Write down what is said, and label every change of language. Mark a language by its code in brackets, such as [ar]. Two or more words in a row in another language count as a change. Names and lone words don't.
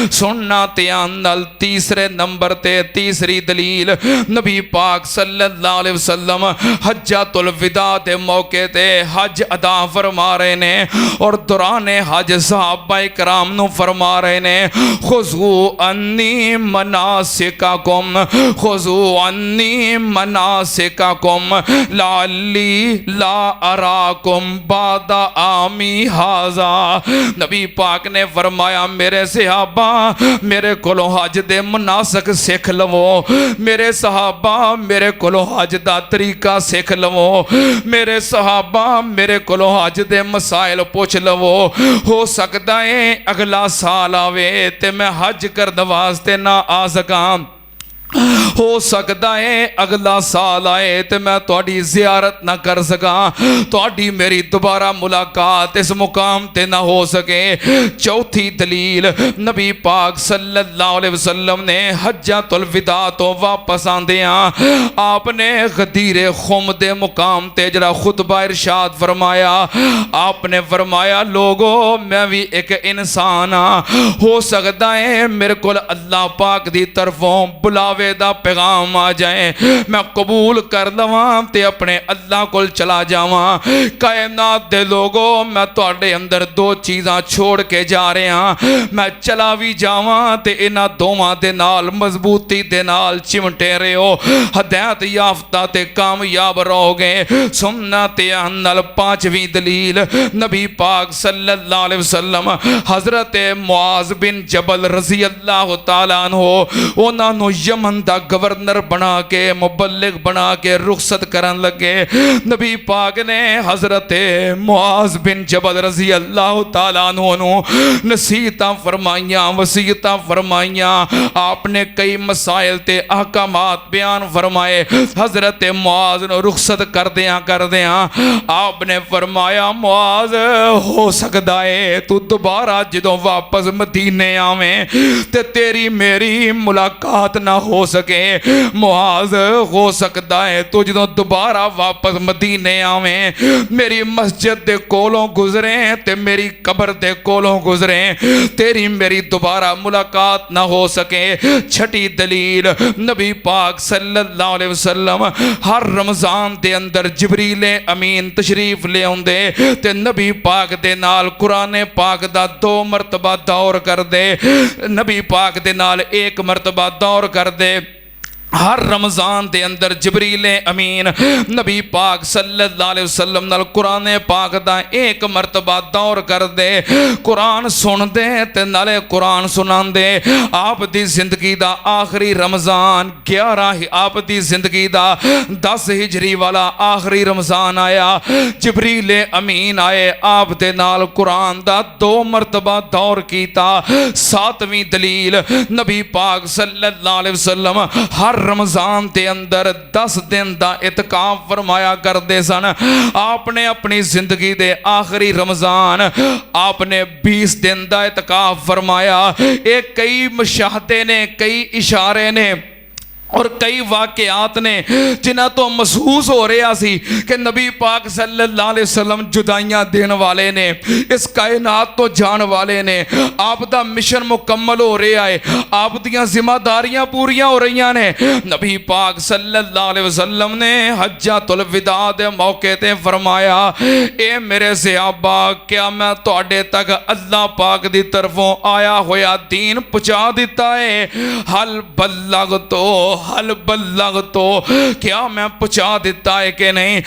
[pa] سننا دھیان نال تیسرے نمبر تے تیسری دلیل نبی پاک [ar] صلى الله عليه وسلم [pa] حجۃ الوداع دے موقعے تے حج ادا فرما رہے نے اور دورانِ حج صحابہ کرام نوں فرما رہے نے [ar] خذوا عني مناسككم خذوا عني مناسككم لعلي لا أراكم بعد عامي هذا. [pa] نبی پاک نے فرمایا میرے صحابہ میرے کولوں حج دے مناسک سکھ لوو. میرے صحابہ میرے کولوں حج دا طریقہ سکھ لوو. میرے صحابہ میرے کولوں حج دے مسائل پچھ لوو. ہو سکدا ہے اگلا سال آوے تے میں حج کرنے واسطے نہ آ سکاں. ہو سکدا ہے اگلا سال آئے تو میں تھوڑی زیارت نہ کر سکاں تھوڑی میری دوبارہ ملاقات اس مقام تے نہ ہو سکے. چوتھی دلیل نبی پاک [ar] صلى الله عليه وسلم [pa] نے حجۃ الوداع توں واپس آندیاں آپ نے غدیر خم دے مقام تے ذرا خطبہ ارشاد فرمایا. آپ نے فرمایا لوگو میں بھی اک انسان ہاں. ہو سکدا ہے میرے کو اللہ پاک دی طرفوں بلاوے دا پیغام آ جائے میں قبول کر لواں تے اپنے اللہ کول چلا جاواں. کائنات دے لوگو میں تہاڈے اندر دو چیزاں چھوڑ کے جا رہیا میں چلا بھی جاواں تے انہاں دوواں دے نال مضبوطی دے نال چمٹے رہو ہدایت یافتہ تے کامیاب رہوو گے. سننا تے نال پنجویں دلیل نبی پاک [ar] صلى الله عليه وسلم [pa] حضرت معاذ بن جبل [ar] رضي الله تعالى عنه [pa] اوہناں نوں یمن دا گورنر بنا کے مبلغ بنا کے رخصت کرن لگے. نبی پاک نے حضرت معاذ بن جبل [ar] رضي الله تعالى عنه [pa] نصیحتاں فرمائیاں وصیتاں فرمائیاں. آپ نے کئی مسائل تے احکامات بیان فرمائے. حضرت معاذ نوں رخصت کردیاں آپ نے فرمایا معاذ ہو سکدا ہے توں دوبارہ جدوں واپس مدینے آویں تے تیری میری ملاقات نہ ہو سکے معاذ ہو سکدا ہے توں جو دوبارہ واپس مدینے آویں میری مسجد دے کولوں گزرے تے میری قبر دے کولوں گزرے تیری میری دوبارہ ملاقات نہ ہو سکے. چھیویں دلیل نبی پاک [ar] صلى الله عليه وسلم [pa] ہر رمضان دے اندر جبریل امین تشریف لے آؤندے تے نبی پاک دے نال قرآن پاک دا 2 مرتبہ دور کردے نبی پاک دے نال 1 مرتبہ دور کردے. ہر رمضان دے اندر جبریل امین نبی پاک [ar] صلى الله عليه وسلم [pa] نال قرآن پاک دا 1 مرتبہ دور کردے قرآن سن دے تے نالے قرآن سناندے. آپ دی زندگی دا آخری رمضان 11 آپ دی زندگی دا 10 ہجری والا آخری رمضان آیا جبریل امین آئے آپ دے نال قرآن دا 2 مرتبہ دور کیتا. [ur] ساتویں دلیل نبی پاک [ar] صلى الله عليه وسلم [ur] ہر رمضان کے اندر 10 دن کا اعتکاف فرمایا کرتے سن. آپ نے اپنی زندگی کے آخری رمضان آپ نے 20 دن کا اعتکاف فرمایا. [pa] ایہہ کئی مشاہدے نے کئی اشارے نے اور کئی واقعات نے جنہاں توں محسوس ہو رہیا سی کہ نبی پاک [ar] صلى الله عليه وسلم [pa] جدائیاں دینے والے نے اس کائنات توں جان والے نے آپ دا مشن مکمل ہو رہیا ہے آپ دیاں ذمہ داریاں پوریاں ہو رہیاں نے. نبی پاک [ar] صلى الله عليه وسلم [pa] نے حجۃ الوداع دے موقعے تے فرمایا اے میرے صحابہ کیا میں تہاڈے تک اللہ پاک دی طرفوں آیا ہویا دین پہنچا دتا ہے. [ar] هل بلغ [pa] تو کیا میں پہنچا دتا ہے کہ نہیں.